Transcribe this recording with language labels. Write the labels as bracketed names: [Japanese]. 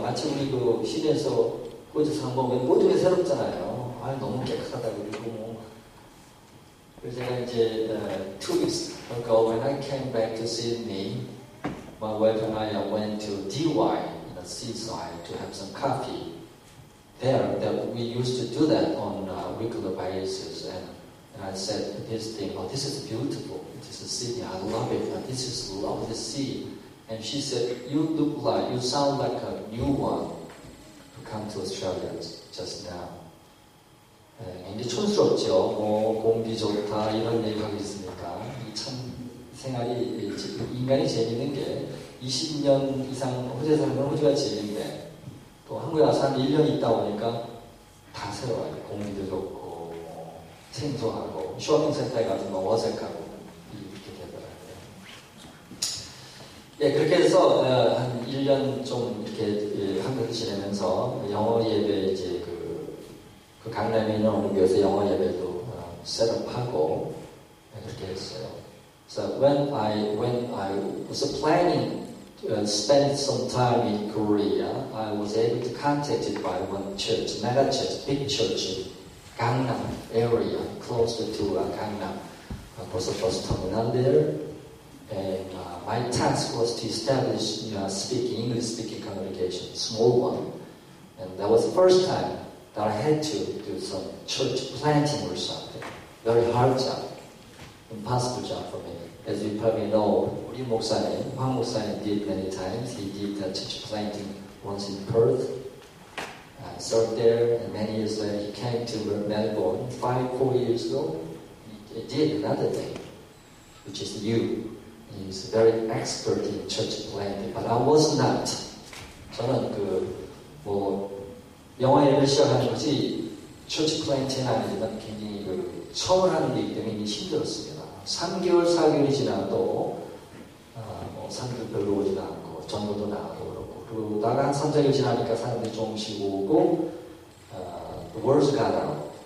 [Korean] 마치 우리 그 시내에서 호주 상봉은 모든 게 새롭잖아요. 너무 깨끗하다고 그러고 그래서 제가 이제 [English] 2 weeks ago when I came back to Sydney, my wife and I went to DY in the seaside to have some coffee. There, that we used to do that on a regular basis, and I said this thing, oh, this is beautiful. This is Sydney. I love it. This is lovely sea. And she said, you sound like a new one to come to Australia just now. [Korean] 굉장히 촌스럽죠. 공기 좋다 이런 얘기하고 있으니까 참 생활이 인간이 재밌는 게 20년 이상 호주에 살면 호주가 재밌는데 또 한국에 와서 한 1년 있다 보니까 다 새로워요. 공기도 좋고 생소하고 쇼핑센터에 가서 어색하고 이렇게 되더라고요. 예, 그렇게 해서 한 1년 좀 이렇게 한국에 지내면서 영어 예배 이제 그 강남에 있는 어느 교회에서 영어 예배도 셋업하고 그렇게 했어요. [English] So when I was planning to spend some time in Korea, I was able to contacted by one church, mega church, big church in Gangnam area, closer to Gangnam. Was a bus terminal there, and my task was to establish English-speaking congregation, small one, and that was the first time that I had to do some church planting or something. Very hard job, impossible job for me. As you probably know, [Korean] 우리 목사님, [English] 황 목사님 did many times. He did church planting once in Perth. I served there, and many years later he came to Melbourne 4 years ago. He did another thing, which is you. He's very expert in church planting, but I was not. [Korean] 저는 영어 예배를 시작하는 것이 church planting은 아니지만 굉장히 처음 하는 일이기 때문에 힘들었습니다. 3개월, 4개월이 지나도 3개월 별로 오지도 않고 전도도 나가고 그렇고 그러다가 한 3, 4개월 지나니까 사람들이 조금씩 오고 [English] the words got out.